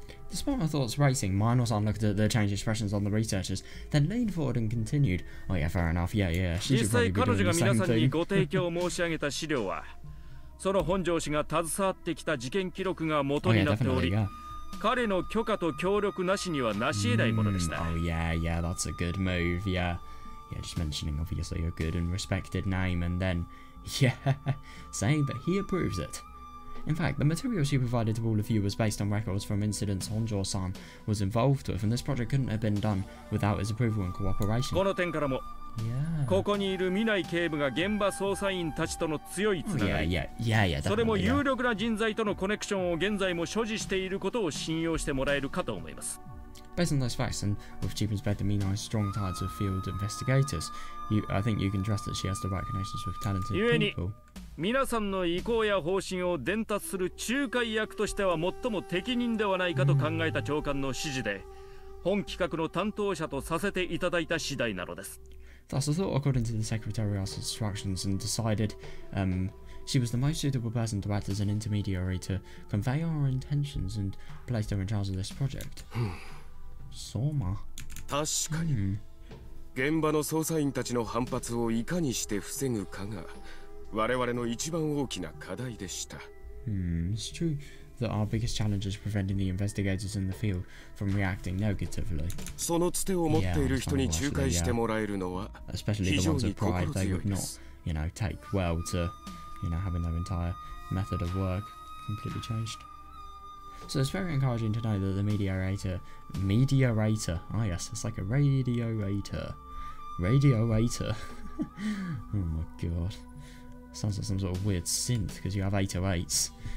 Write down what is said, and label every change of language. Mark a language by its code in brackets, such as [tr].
[en] Despite my thoughts racing, Mayano-san looked at the changed expressions on the researchers, then leaned forward and continued. Oh yeah, fair enough. Yeah. She should probably be doing the same thing. [ja] その本庄氏が携わってきた事件記録が元になっており、彼の許可と協力なしには成し得ないものでした。 [en] Oh yeah, that's a good move. Yeah, just mentioning obviously a good and respected name, and then saying that he approves it. In fact, the material she provided to all of you was based on records from incidents Honjo-san was involved with, and this project couldn't have been done without his approval and cooperation. [ja] この点からも、ここにいる南警部が現場捜査員たちとの強いつながり、それも有力な人材とのコネクションを現在も所持していることを信用してもらえるかと思います。 [en] Based on those facts, and with Chief Inspector Minai's strong ties of field investigators, I think you can trust that she has the right connections with talented people. [ja] 皆さんの意向や方針を伝達する仲介役としては最も適任ではないかと考えた長官の指示で、本企画の担当者とさせていただいた次第なのです。 [en] Thus, I thought according to the Secretariat's instructions and decided she was the most suitable person to act as an intermediary to convey our intentions and placed her in charge of this project. Soma. [ja] 確かに、現場の捜査員たちの反発をいかにして防ぐかが我々の一番大きな課題でした。 [en] It's true that our biggest challenge is preventing the investigators in the field from reacting negatively. [ja] そのつてを持っている人に仲介してもらえるのは非常に心強いです。 [en] You know, take well to, you know, having their entire method of work completely changed. So it's very encouraging to know that the mediator, oh yes, it's like a radioator. Oh my god. Sounds like some sort of weird synth because you have 808s.